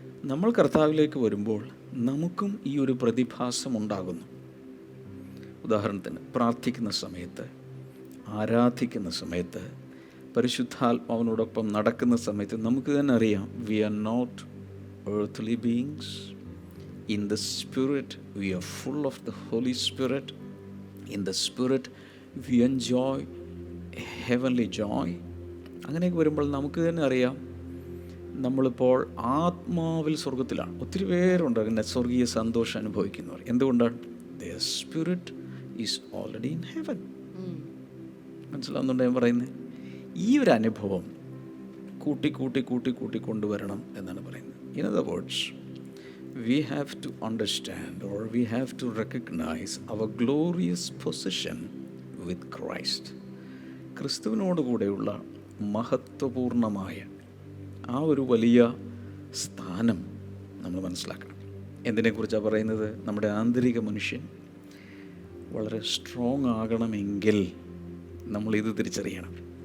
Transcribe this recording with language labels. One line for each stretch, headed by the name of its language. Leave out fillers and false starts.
Malayalam: നമ്മൾ കർത്താവിലേക്ക് വരുമ്പോൾ നമുക്കും ഈ ഒരു പ്രതിഭാസം ഉണ്ടാകുന്നു. ഉദാഹരണത്തിന് പ്രാർത്ഥിക്കുന്ന സമയത്ത്, ആരാധിക്കുന്ന സമയത്ത്, പരിശുദ്ധാത്മാവിനോടൊപ്പം നടക്കുന്ന സമയത്ത് നമുക്ക് തന്നെ അറിയാം,
English: We are not earthly beings. In the Spirit, we are full of the Holy Spirit. In the Spirit, we enjoy heavenly joy.
Malayalam: അങ്ങനെയൊക്കെ വരുമ്പോൾ നമുക്ക് തന്നെ അറിയാം നമ്മളിപ്പോൾ ആത്മാവിൽ സ്വർഗത്തിലാണ്. ഒത്തിരി പേരുണ്ട് അങ്ങനെ സ്വർഗീയ സന്തോഷം അനുഭവിക്കുന്നവർ. എന്തുകൊണ്ടാണ്?
English: Their spirit is already in heaven.
Malayalam: മനസ്സിലാവുന്നുണ്ടോ ഞാൻ പറയുന്നത്? ഈ ഒരു അനുഭവം കൂട്ടി കൂട്ടി കൂട്ടി കൂട്ടി കൊണ്ടുവരണം എന്നാണ് പറയുന്നത്.
English: In other words, we have to understand or we have to recognize our glorious position with Christ.
Malayalam: ക്രിസ്തുവിനോട് കൂടെയുള്ള മഹത്വപൂർണമായ ആ ഒരു വലിയ സ്ഥാനം നമ്മൾ മനസ്സിലാക്കണം. എന്തിനെക്കുറിച്ചാണ് പറയുന്നത്? നമ്മുടെ ആന്തരിക മനുഷ്യൻ വളരെ സ്ട്രോങ് ആകണമെങ്കിൽ നമ്മളിത് തിരിച്ചറിയണം.